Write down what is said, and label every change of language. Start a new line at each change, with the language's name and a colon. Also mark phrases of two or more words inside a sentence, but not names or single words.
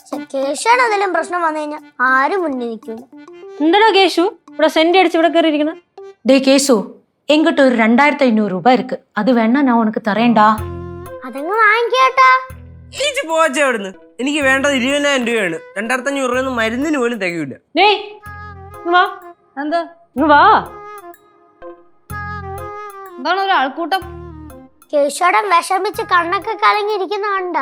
Malayalam: കേശുവാണ് എന്തെങ്കിലും പ്രശ്നം വന്നു കഴിഞ്ഞാൽ ആരും മുന്നിൽ നിൽക്കില്ല. എന്താടാ കേശു ഇവിടെ സെന്റ് അടിച്ച് ഇവിടെ കയറിയിരിക്കണ?
Tamil: டே கேசு, எங்கிட்ட ஒரு 2500 ரூபாய் இருக்கு. அது வேணா நான் உனக்கு தரேன்டா.
Malayalam: അതങ്ങ് വാങ്ങിക്കേട്ടാ. ഈച്ച് പോവാച്ചേ അവിടുന്ന്. എനിക്ക് വേണ്ടത് 20,000 രൂപയാണ്. 2500 രൂപയൊന്നും മരുന്നിന് പോലും തികയില്ല. വാ എന്താ വാ, എന്താണ് ഒരു ആൾക്കൂട്ടം? കേശുവേട്ടൻ വിഷമിച്ച് കണ്ണൊക്കെ കലങ്ങിയിരിക്കുന്ന കണ്ടാ?